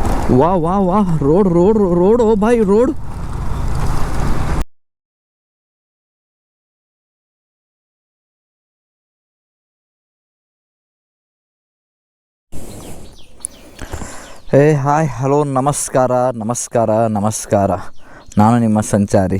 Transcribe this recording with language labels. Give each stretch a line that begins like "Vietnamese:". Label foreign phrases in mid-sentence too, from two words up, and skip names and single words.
Hindi: वाह वाह वाह, रोड रोड रोड ओ भाई रोड.
Kannada: ಹೇ ಹಾಯ್ ಹಲೋ ನಮಸ್ಕಾರ ನಮಸ್ಕಾರ ನಮಸ್ಕಾರ. ನಾನು ನಿಮ್ಮ ಸಂಚಾರಿ.